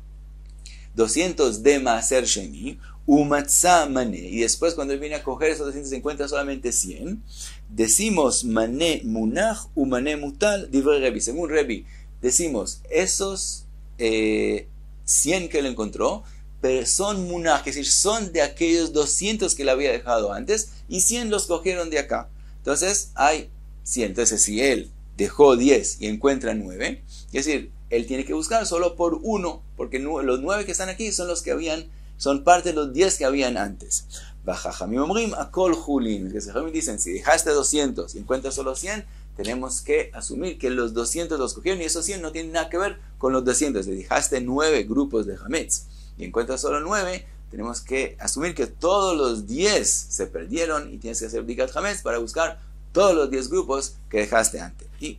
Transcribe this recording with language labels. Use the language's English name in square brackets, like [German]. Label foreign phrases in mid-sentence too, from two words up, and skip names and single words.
[Spanish] de Maaser Sheni, [Hebrew] ומצא מנה, [Spanish] y después cuando él viene a coger esos 200 se encuentra solamente 100, decimos [Hebrew] מנה מונח ומנה מוטל, דברי רבי, [Spanish] según Rebi, decimos esos 100 que él encontró, pero son munaj, es decir, son de aquellos 200 que él había dejado antes, y 100 los cogieron de acá. Entonces hay 100. Entonces si él dejó 10 y encuentra 9, es decir, él tiene que buscar solo por uno, porque los 9 que están aquí son los que habían, son parte de los 10 que habían antes. [Hebrew] חכמים אומרים הכל חולין, [Spanish] que Jajamim dicen, si dejaste 200 y encuentras solo 100, tenemos que asumir que los 200 los cogieron y esos 100 no tienen nada que ver con los 200. Le dejaste 9 grupos de hametz y encuentras solo 9, tenemos que asumir que todos los 10 se perdieron y tienes que hacer [Hebrew] בדיקת חמץ [Spanish] para buscar todos los 10 grupos que dejaste antes.